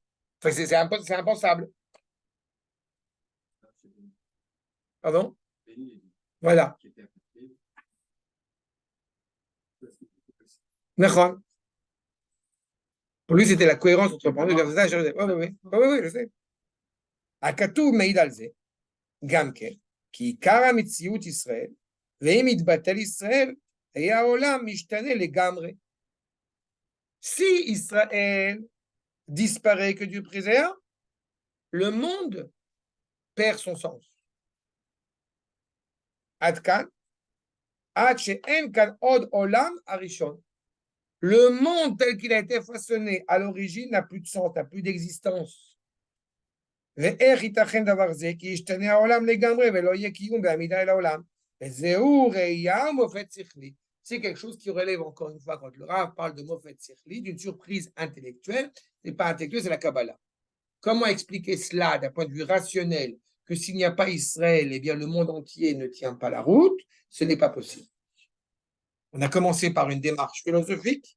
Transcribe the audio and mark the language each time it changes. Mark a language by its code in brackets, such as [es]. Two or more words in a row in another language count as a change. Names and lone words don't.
[fr] Enfin, c'est impensable. Pardon? Voilà. D'accord. Pour lui, c'était la cohérence entre le personnage et oui, je sais. [he] הכתוב מעיד על זה, גם כן, כי עיקר המציאות ישראל, ואם יתבטל ישראל, היה העולם משתנה לגמרי. [fr] Si Israël disparaît, que Dieu préserve, le monde perd son sens. [he] עד כאן, עד שאין כאן עוד עולם הראשון. [fr] Le monde tel qu'il a été façonné à l'origine n'a plus de sens, n'a plus d'existence. [he] ואיך ייתכן דבר זה? כי ישתנה העולם לגמרי ולא יהיה קיום בעמידה אל העולם. וזהו ראייה ומופת שכלי. [fr] C'est quelque chose qui relève encore une fois, quand le Rav parle de [he] מופת שכלי, [fr] d'une surprise intellectuelle. Ce n'est pas intellectuel, c'est la Kabbalah. Comment expliquer cela d'un point de vue rationnel, que s'il n'y a pas Israël, eh bien le monde entier ne tient pas la route? Ce n'est pas possible. On a commencé par une démarche philosophique.